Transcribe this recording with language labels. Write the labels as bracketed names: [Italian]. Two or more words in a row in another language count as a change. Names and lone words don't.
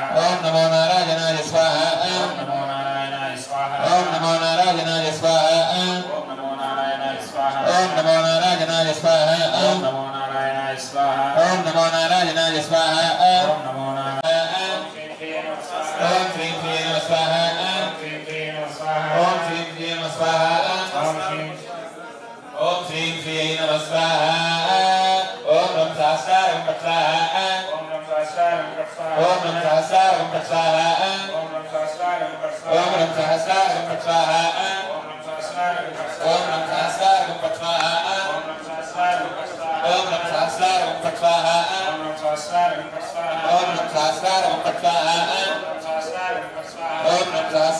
[Sanskrit] ॐ नमो नारायणाय स्वाहा ओम नमो नारायणाय स्वाहा ॐ नमो नारायणाय स्वाहा ओम नमो नारायणाय स्वाहा ॐ नमो नारायणाय स्वाहा ओम नमो नारायणाय स्वाहा ॐ नमो नारायणाय स्वाहा ओम नमो नारायणाय स्वाहा ॐ श्री श्री नमः स्वाहा ॐ श्री श्री नमः स्वाहा ॐ श्री श्री नमः स्वाहा ॐ रं सहस्रारं फट्स्वाहा ॐ रं सहस्रारं फट्स्वाहा ॐ रं सहस्रारं फट्स्वाहा ॐ रं सहस्रारं फट्स्वाहा ॐ रं सहस्रारं फट्स्वाहा ॐ रं सहस्रारं फट्स्वाहा ॐ रं सहस्रारं फट्स्वाहा ॐ रं